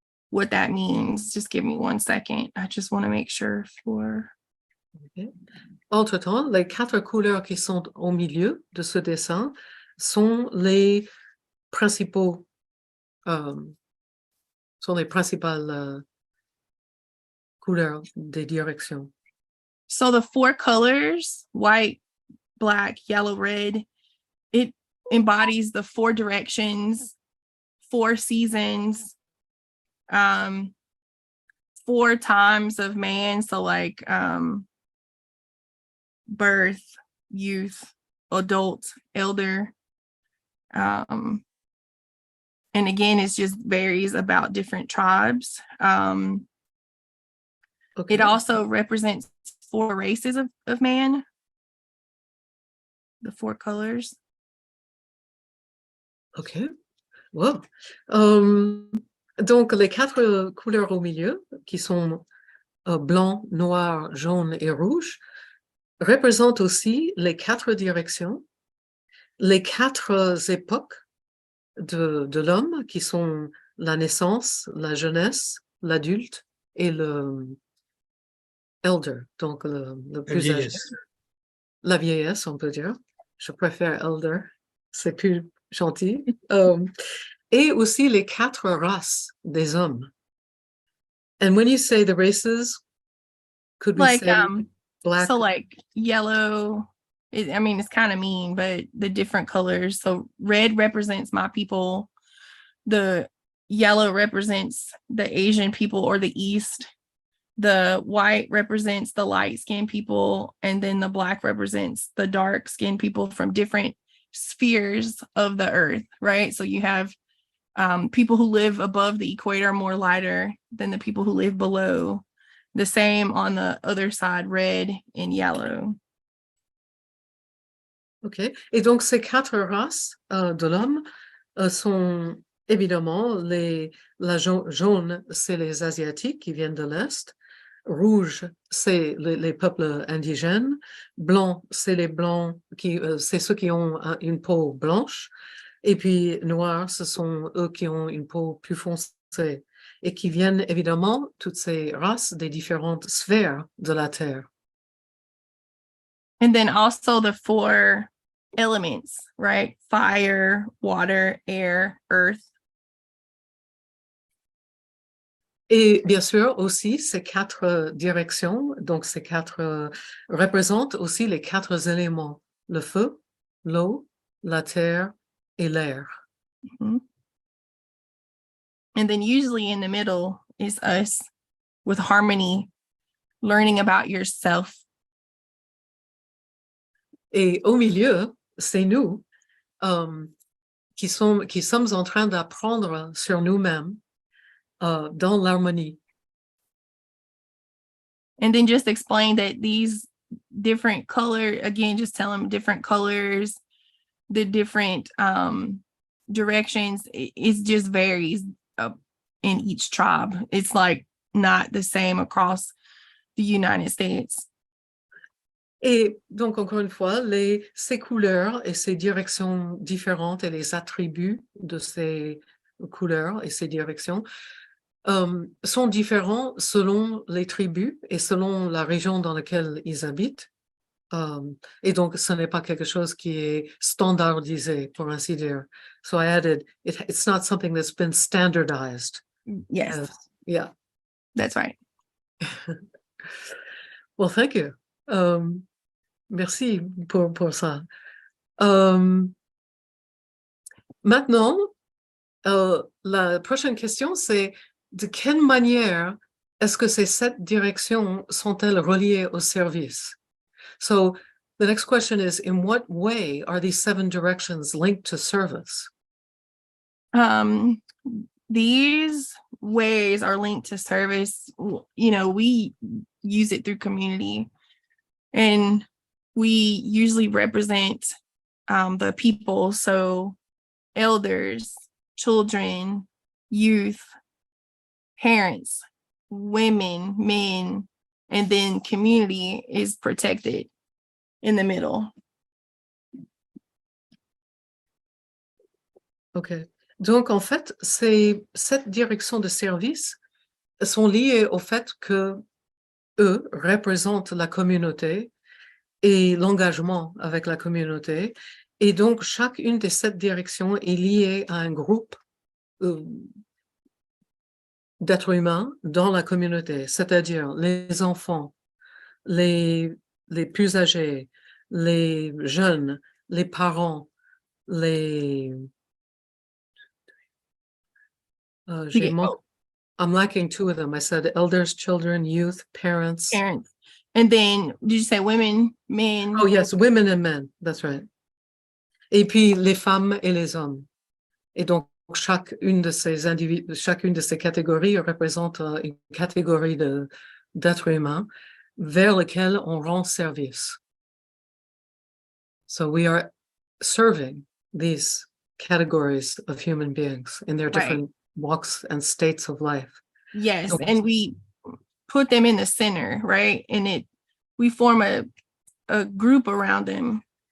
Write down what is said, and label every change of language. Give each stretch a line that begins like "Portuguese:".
English: what that means. Just give me 1 second. I just want to make sure for. Okay.
French: Entre-temps, les 4 couleurs qui sont au milieu de ce dessin sont les principaux, sont les principales couleurs des directions.
English: So the 4 colors, white, black, yellow, red, it embodies the 4 directions, 4 seasons, 4 times of man. So like birth, youth, adult, elder. And again, it just varies about different tribes. Okay. It also represents 4 races of man, the 4 colors. OK. Wow.
French: Donc, les 4 couleurs au milieu, qui sont blanc, noir, jaune et rouge, représentent aussi les 4 directions, les 4 époques de l'homme, qui sont la naissance, la jeunesse, l'adulte et le elder, donc le plus âgé. La vieillesse, on peut dire. Je préfère elder, c'est plus gentil. Et aussi les 4 races des hommes.
English: And when you say the races, could we Like say black? so like yellow, I mean, it's kind of mean, but the different colors. So red represents my people. The yellow represents the Asian people or the East. The white represents the light-skinned people. And then the black represents the dark-skinned people from different spheres of the earth, right? So you have people who live above the equator more lighter than the people who live below. The same on the other side, red and yellow. OK.
French: Et donc, ces 4 races de l'homme sont évidemment la jaune, c'est les Asiatiques qui viennent de l'Est. Rouge, c'est les peuples indigènes. Blanc, c'est les Blancs, c'est ceux qui ont une peau blanche. Et puis, noir, ce sont eux qui ont une peau plus foncée et qui viennent évidemment, toutes ces races, des différentes sphères de la Terre.
English: And then also the 4 elements, right? Fire, water, air, earth.
French: Et bien sûr, aussi, ces 4 directions, donc ces 4 représentent aussi les 4 éléments, le feu, l'eau, la terre et l'air. Mm-hmm.
English: And then usually in the middle is us with harmony, learning about yourself.
French: Et au milieu, c'est nous qui sommes en train d'apprendre sur nous-mêmes dans l'harmonie.
English: And then just explain that these different colors, again, just tell them different colors, the different directions, it just varies in each tribe. It's like not the same across the United States.
French: Et donc, encore une fois, ces couleurs et ces directions différentes et les attributs de ces couleurs et ces directions sont différents selon les tribus et selon la région dans laquelle ils habitent. Et donc, ce n'est pas quelque chose qui est standardisé, pour ainsi dire.
English: So I added, it's not something that's been standardized. Yes. Yeah. That's right. Well, thank you.
French: Merci pour ça. Maintenant, la prochaine question, c'est de quelle manière est-ce que ces 7 directions sont-elles reliées au service?
English: So the next question is, in what way are these 7 directions linked to service? These ways are linked to service. You know, we use it through community, and we usually represent the people. So elders, children, youth, parents, women, men, and then community is protected in the middle. OK.
French: Donc, en fait, ces 7 directions de service sont liées au fait que eux représentent la communauté et l'engagement avec la communauté. Et donc, chacune des 7 directions est liée à un groupe d'êtres humains dans la communauté, c'est-à-dire les enfants, les plus âgés, les jeunes, les parents, les...
English: Yeah. I'm lacking 2 of them. I said elders, children, youth, parents. Parents. And then did you say women, men? Oh yes, women and men, that's right.
French: Et puis les femmes et les hommes. Et donc chacune de ces catégories représente une catégorie d'êtres humains vers lequel on rend service.
English: So we are serving these categories of human beings in their different walks and states of life. Yes, Okay. and we put them in the center, right? And we form a group around them.